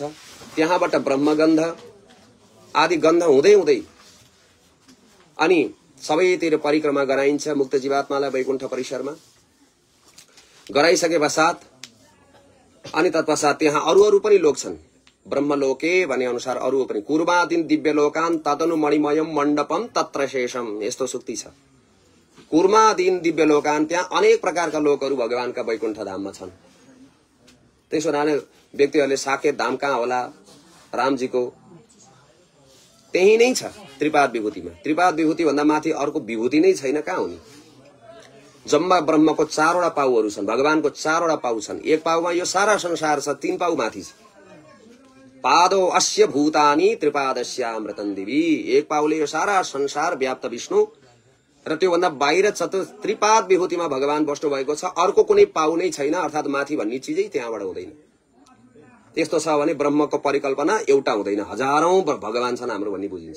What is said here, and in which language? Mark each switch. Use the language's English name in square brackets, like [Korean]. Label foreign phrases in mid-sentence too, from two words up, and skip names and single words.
[Nepali] त्यहाँबाट ब्रह्मगन्ध आदि गन्ध हुँदै हुँदै अनि सबैतिर परिक्रमा गराइन्छ मुक्त जीवात्मालाई वैकुण्ठ परिसरमा गराइसके पश्चात अनि तत्पश्चात त्यहाँ अरू पनि लोक छन्। [Sanskrit] ब्रह्मलोके [Nepali] भने अनुसार अरू पनि [Sanskrit] कुर्मादिन दिव्य लोकान तदनु मणिमयम मण्डपम तत्र शेषम, [Nepali] यस्तो सुक्ति छ। [Sanskrit] कुर्मादिन दिव्य लोकान, [Nepali] त्यहाँ अनेक प्रकारका लोकहरू भगवानका वैकुण्ठ धाममा छन्। त्यसो हुनाले व्यक्तिहरूले साकेत धाम कहाँ होला, रामजीको त्यही नै छ त्रिपाद विभूतिमा। त्रिपाद विभूति भन्दा माथि अर्को विभूति नै छैन, कहाँ हुने। जम्मा ब्रह्मको 4वटा पाउहरू छन्, भगवानको 4वटा पाउ छन्। एक पाउमा यो सारा संसार छ, 3 पाउ माथि छ। [Sanskrit] पादो अस्य भूतानि त्रिपादस्यामृतं दिवि, [Nepali] एक पाउले यो सारा संसार व्याप्त विष्णु र त्यो भन्दा बाहिर त्रिपाद विभूतिमा भगवान बस्नु भएको छ। अर्को कुनै पाउ नै छैन, अर्थात माथि भन्ने चीजै त्यहाँबाट हुँदैन। त्यस्तो छ भने ब्रह्मको परिकल्पना एउटा हुँदैन, हजारौं भगवान छन् हाम्रो भन्ने बुझिन्छ।